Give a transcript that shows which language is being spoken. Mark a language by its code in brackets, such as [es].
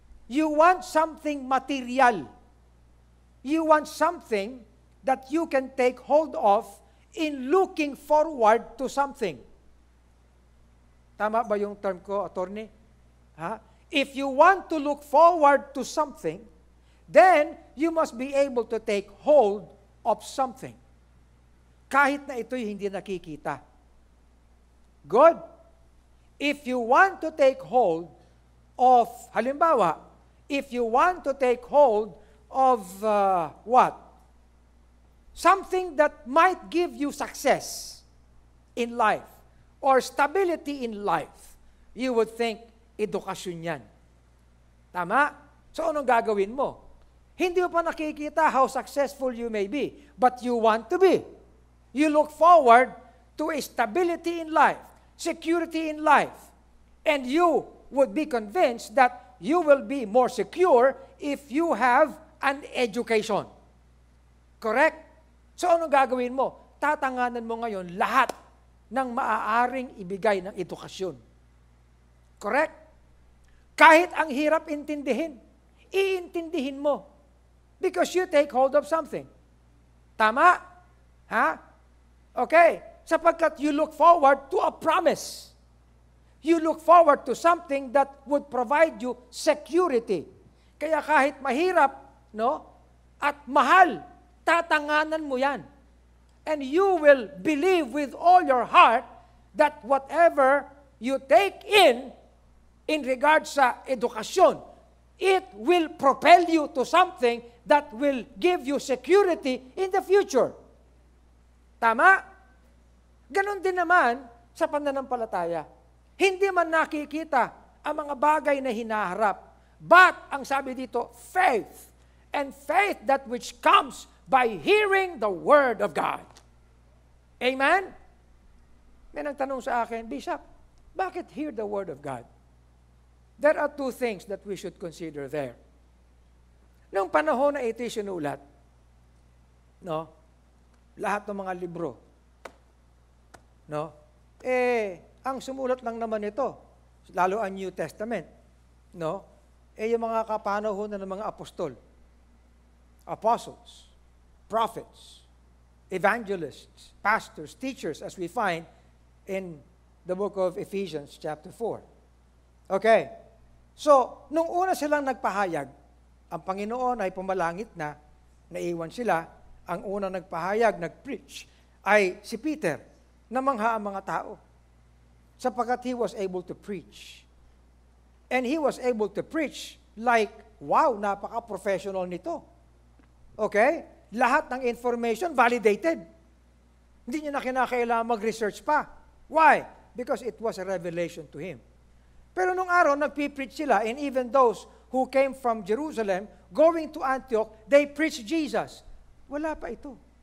[en] You want something material. You want something that you can take hold of in looking forward to something. Tama ba yung term ko, attorney? Ha? If you want to look forward to something, then you must be able to take hold of something. [tl] Kahit na ito'y hindi nakikita. [en] Good? If you want to take hold of, halimbawa, if you want to take hold of what? Something that might give you success in life or stability in life, you would think, edukasyon yan. Tama? So, anong gagawin mo? Hindi mo pa nakikita how successful you may be, but you want to be. You look forward to a stability in life, security in life, and you would be convinced that you will be more secure if you have an education. [tl] Correct? So, anong gagawin mo? Tatanganan mo ngayon lahat ng maaaring ibigay ng edukasyon. Correct? Kahit ang hirap intindihin, iintindihin mo. [en] Because you take hold of something. Tama? Ha? Okay. Sapagkat you look forward to a promise. You look forward to something that would provide you security. [tl] Kaya kahit mahirap, no, at mahal, tatanganan mo yan. [en] And you will believe with all your heart that whatever you take in regards sa edukasyon, it will propel you to something that will give you security in the future. [tl] Tama? Ganon din naman sa pananampalataya. Hindi man nakikita ang mga bagay na hinaharap. But, ang sabi dito, faith. [en] And faith that which comes by hearing the Word of God. Amen? [tl] May nagtanong sa akin, Bishop, bakit hear the Word of God? [en] There are two things that we should consider there. [tl] Noong panahon na ito sinulat, no, lahat ng mga libro, no, ang sumulat lang naman ito, lalo ang New Testament, no, yung mga kapanahonan ng mga apostol, apostles, prophets, evangelists, pastors, teachers, as we find in the book of Ephesians chapter 4. Okay. So, nung una silang nagpahayag, ang Panginoon ay pumalangit na, naiwan sila, ang una nagpahayag, nag-preach, ay si Peter, namangha ang mga tao. [en] Sapagkat he was able to preach. And he was able to preach like, wow, napaka-professional nito. [tl] Okay? Lahat ng information validated. Hindi niya na kinakailangan mag-research pa. Why? [en] Because it was a revelation to him. Pero nung araw, nagpipreach sila, and even those who came from Jerusalem, going to Antioch, they preached Jesus. Wala pa ito.